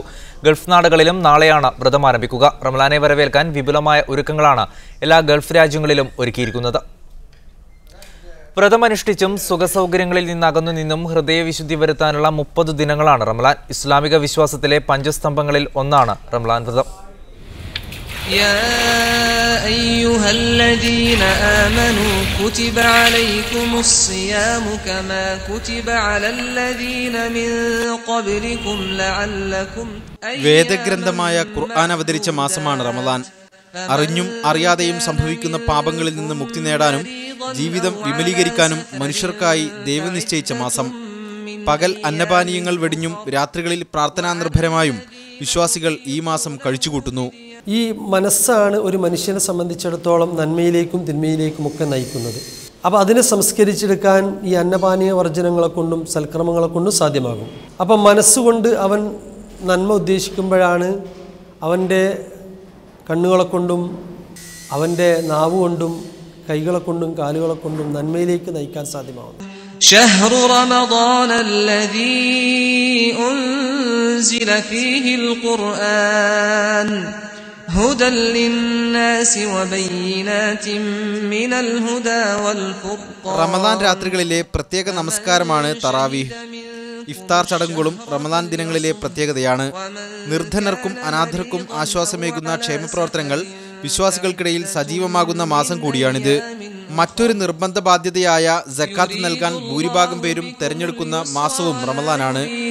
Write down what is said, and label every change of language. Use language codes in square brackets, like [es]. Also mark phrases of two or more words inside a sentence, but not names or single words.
[ml] ഗൾഫ് നാടുകളിലും നാളെയാണ് വ്രതം ആരംഭിക്കുക. റമളാനെ വരവേൽക്കാൻ വിപുലമായ ഒരുക്കങ്ങളാണ് എല്ലാ ഗൾഫ് രാജ്യങ്ങളിലും ഒരുക്കിയിരിക്കുന്നത്. വ്രതമനുഷ്ഠിച്ചും സുഖസൗകര്യങ്ങളിൽ നിന്നകന്നു നിന്നും ഹൃദയവിശുദ്ധി വരുത്താനുള്ള 30 ദിനങ്ങളാണ് റമലാൻ. ഇസ്ലാമിക വിശ്വാസത്തിലെ പഞ്ചസ്തംഭങ്ങളിൽ ഒന്നാണ് റമലാൻ വ്രതം. [ar] يا أيها الذين آمنوا كتب عليكم الصيام كما كتب على الذين من قبلكم لعلكم [ml] വേദഗ്രന്ഥമായ ഖുർആൻ അവതരിച്ച മാസമാണ് റമദാൻ. അറിഞ്ഞും അറിയാതെയും സംഭവിക്കുന്ന പാപങ്ങളിൽ നിന്ന് മുക്തി നേടാനും ജീവിതം വിമലീകരിക്കാനും മനുഷ്യർക്കായി ദൈവം നിശ്ചയിച്ച മാസം. പകൽ അന്നപാനീയങ്ങൾ വെടിഞ്ഞും രാത്രികളിൽ പ്രാർത്ഥനാ നിർഭരമായും വിശ്വാസികൾ ഈ മാസം കഴിച്ചുകൂട്ടുന്നു. ഈ മനസ്സാണ് ഒരു മനുഷ്യനെ സംബന്ധിച്ചിടത്തോളം നന്മയിലേക്കും തിന്മയിലേക്കും ഒക്കെ നയിക്കുന്നത്. അപ്പോൾ അതിനെ സംസ്കരിച്ചെടുക്കാൻ ഈ അന്നപാനീയ വർജനങ്ങളെ കൊണ്ടും സൽക്രമങ്ങളെ കൊണ്ടും സാധ്യമാകും. അപ്പം മനസ്സുകൊണ്ട് അവൻ നന്മ ഉദ്ദേശിക്കുമ്പോഴാണ് അവൻ്റെ കണ്ണുകളെ കൊണ്ടും അവൻ്റെ നാവ് കൊണ്ടും കൈകളെ കൊണ്ടും കാലുകളെ കൊണ്ടും നന്മയിലേക്ക് നയിക്കാൻ സാധ്യമാകുന്നു. [ar] شهر رمضان الذي أنزل فيه القرآن هدى للناس وبينات من الهدى والفرقان. [ml] റമദാൻ രാത്രികളിലെ പ്രത്യേക നമസ്കാരമാണ് തറാവീഹ്. ഇഫ്താർ ചടങ്ങുകളും റമദാൻ ദിനങ്ങളിലെ പ്രത്യേകതയാണ്. നിർധനർക്കും അനാഥർക്കും ആശ്വാസമേകുന്ന ക്ഷേമപ്രവർത്തനങ്ങൾ വിശ്വാസികൾക്കിടയിൽ സജീവമാകുന്ന മാസം കൂടിയാണിത്. മറ്റൊരു നിർബന്ധ ബാധ്യതയായ സക്കാത്ത് നൽകാൻ ഭൂരിഭാഗം പേരും തെരഞ്ഞെടുക്കുന്ന മാസവും റമദാനാണ്.